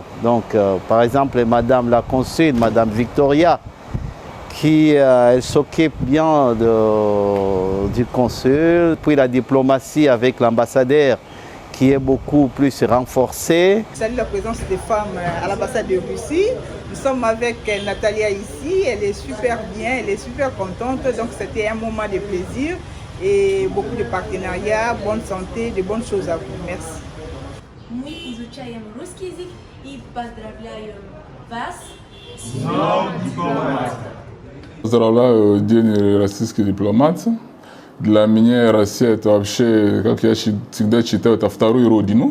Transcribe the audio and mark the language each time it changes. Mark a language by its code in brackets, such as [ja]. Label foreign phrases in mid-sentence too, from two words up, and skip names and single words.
[fr] Donc, par exemple, Madame la consul, Madame Victoria, qui elle s'occupe bien du consul, puis la diplomatie avec l'ambassadeur qui est beaucoup plus renforcée. Salut la présence des femmes à l'ambassade de Russie. Nous sommes avec Natalia ici, elle est super bien, elle est super contente, donc c'était un moment de plaisir. Et beaucoup de partenariats, bonne santé, de bonnes choses à vous. Merci. [ru] Мы изучаем русский язык и поздравляем вас с Поздравляю День российских дипломатов. Для меня Россия это вообще, как я всегда считаю, это вторую родину.